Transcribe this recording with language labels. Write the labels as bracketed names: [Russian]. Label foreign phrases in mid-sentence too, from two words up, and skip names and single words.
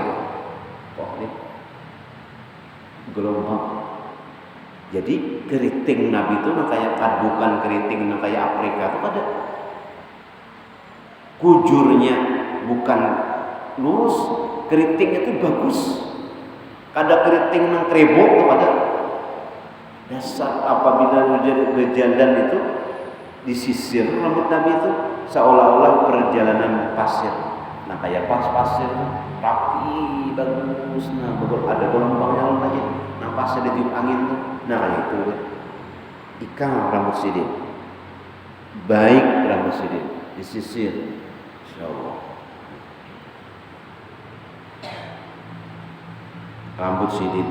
[Indonesian] Oh, ini gelombang. Jadi keriting Nabi itu kayak bukan keriting kayak Afrika itu ada. Kujurnya bukan lurus, keriting itu bagus. Kada keriting nang krebok itu ada. Dasar apabila berjalan itu disisir rambut Nabi itu seolah-olah perjalanan pasir. Nah kayak pasir rapi bagus, nah ada gelombangnya aja, nah pasir ditiup angin tuh, nah kayak itu ikan rambut sidin, baik rambut sidin disisir, insyaallah rambut sidin.